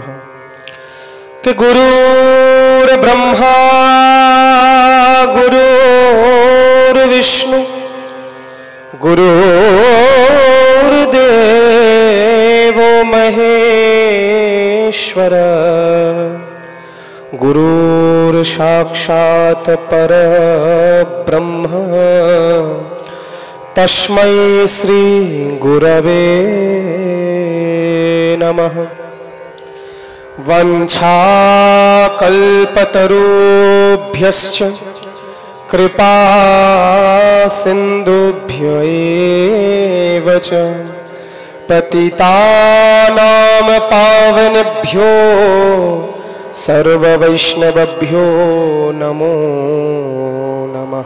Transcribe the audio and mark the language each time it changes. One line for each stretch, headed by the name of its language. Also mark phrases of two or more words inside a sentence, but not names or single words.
Sanskrit: কে গুরুর ব্রহ্মা গুরুর বিষ্ণু গুরুর্দেব মহেশ্বর, গুরুর সাক্ষাৎ পরব্রহ্ম, তস্मै শ্রী গুরবে নমঃ। वंशाकल्पतरुभ्यश्च कृपा सिन्धुभ्यो एव च पतितानां पावनेभ्यो सर्ववैष्णवेभ्यो नमो नमः।